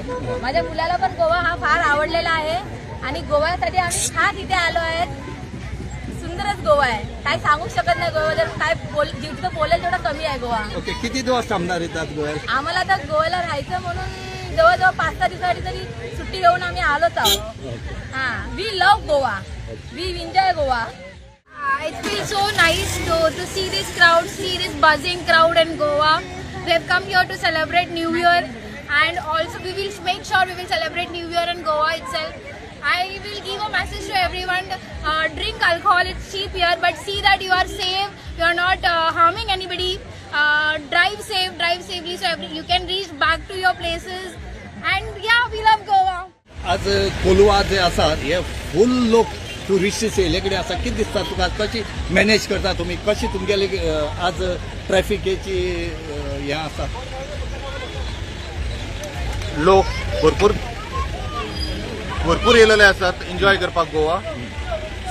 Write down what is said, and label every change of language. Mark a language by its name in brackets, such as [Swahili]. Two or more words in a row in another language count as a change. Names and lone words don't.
[Marathi] माझ्या मुलाला पण गोवा हा फार आवडलेला आहे आणि गोव्यासाठी आम्ही खास इथे आलो आहेत. सुंदरच गोवा आहे, काय सांगू शकत नाही. गोव्याबद्दल काय जितकं बोलेल तेवढं कमी आहे गोवा. ओके, किती दिवस थांबणार आहेत गोव्याला? आम्हाला तर गोव्याला राहायचं म्हणून जवळजवळ 5-6 दिवसासाठी तरी सुट्टी घेऊन आम्ही आलोच आहोत. [English] We love Goa, we enjoy Goa. It feels so nice to see this crowd, see this buzzing crowd in Goa. We have come here to celebrate New Year and also we will make sure we will celebrate New Year in Goa itself. I will give a message to everyone, drink alcohol, it's cheap here, but see that you are safe, you are not harming anybody. Drive safely so you can reach back to your places and yeah, we love Goa. [Konkani] आज कोलवा जे आसा हे फुल लोक टुरिस्ट येयले आसा. कितें दिसता तुका, कशी मॅनेज करता तुम्ही, कशी तुमगेले आज ट्रॅफिकेची हे आसा? लोक भरपूर येयलेले आसात एन्जॉय करपाक गोवा.